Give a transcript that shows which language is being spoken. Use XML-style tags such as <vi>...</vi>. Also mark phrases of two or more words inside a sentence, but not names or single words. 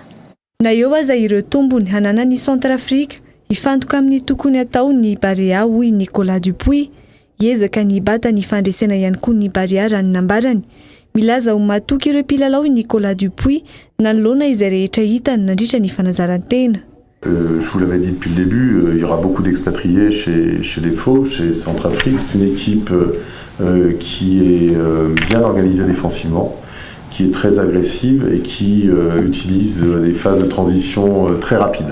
<mg>Na eo aza ireo tombony hanana ny Centrafrika hifantoka amin'ny tokony atao ny Barea hoy Nicolas Dupuis. Hiezaka ny bata ny fandresena ihany koa ny Barea raha ny nambarany. Milaza ho matoky ireo mpilalao Nicolas Dupuis nanolona izay rehetra hitany nandritra ny fanazarantena.</mg> <fr>Je vous l'avais dit depuis le début, il y aura beaucoup d'expatriés chez les Faux, chez Centrafrique. C'est une équipe qui est bien organisée défensivement, qui est très agressive et qui utilise des phases de transition très rapides.</fr>